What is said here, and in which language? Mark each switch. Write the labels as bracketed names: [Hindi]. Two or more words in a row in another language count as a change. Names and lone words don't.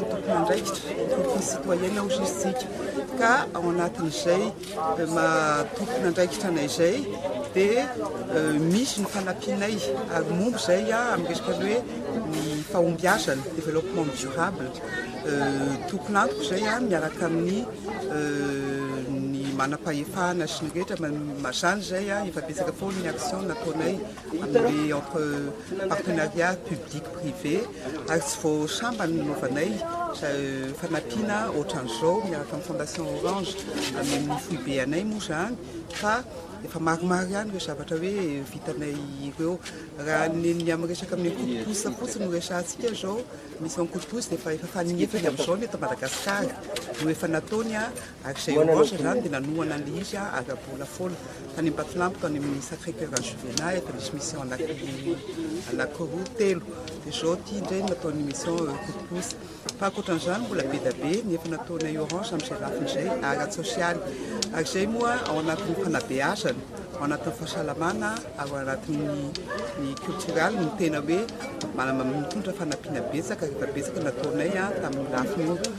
[Malagasy] tompon'andraikitra [French] entreprise citoyenne logistique [Malagasy] ka ao anatin'izay tompon'andraikitra anay izay dia misy ny fanampianay ary momba izay amin'ny resaka hoe ny fahombiazana [French] développement durable [Malagasy] tompon'antoko izay miaraka amin'ny manam-pahefana sy ny rehetra mazany zay efa betsaka foana ny action nataonay amin'ny [French] entre partenariat public privé [Malagasy] ary tsy vao sambany nanaovanay fanampiana ohatran'izao miaraka amin'ny fondation Orange amin'ny foibe anay moa zany fa efa maromaro ihany ireo zavatra hoe vitanay ireo raha ny amin'ny resaka amin'ny coup-de-pouce fotsiny no resahantsika zao misy amin'ny coup-de-pouce dia efa fanefany amin'izao ny eto Madagasikara no efa nataony ary izay Orange zany dia nanohana an'ilay izy ary abola foana tany Ambatolampy tany amin'ny Sacré-Cœur en Juvenal efa misy mission anankiroa telo dia zao ity indray nataony [French] mission coup-de-pouce [Malagasy] fa ankoatran'izany mbola be da be ny efa nataonay Orange amin'izay lafin'izay ara sosialy ary izay moa ao anatin'ny fanabeazana ao anatin'ny fahasalamana ao anatin'ny cultural no tena hoe mitondra fanampiana betsaka rehefa betsaka nataonay tamin'ny lafiny